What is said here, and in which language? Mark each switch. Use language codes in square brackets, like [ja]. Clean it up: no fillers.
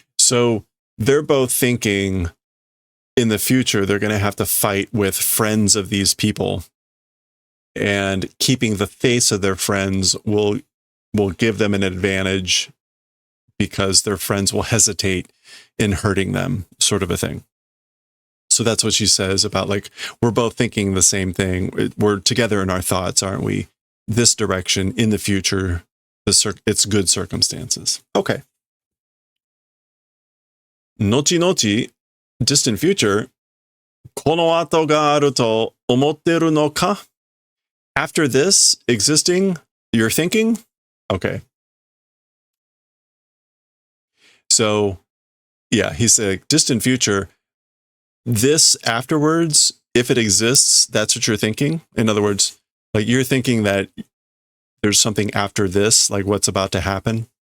[en] So they're both thinking in the future they're going to have to fight with friends of these people, and keeping the face of their friends will give them an advantage because their friends will hesitate in hurting them, sort of a thing. So that's what she says about, like, we're both thinking the same thing. We're together in our thoughts, aren't we? This direction in the future, it's good circumstances. Okay. [ja] 後々 [en] distant future, [ja] この後があると思ってるのか? [en] After this existing, you're thinking? Okay. So, yeah, he said distant future. This afterwards, if it exists, that's what you're thinking. In other words, like you're thinking that there's something after this, like what's about to happen.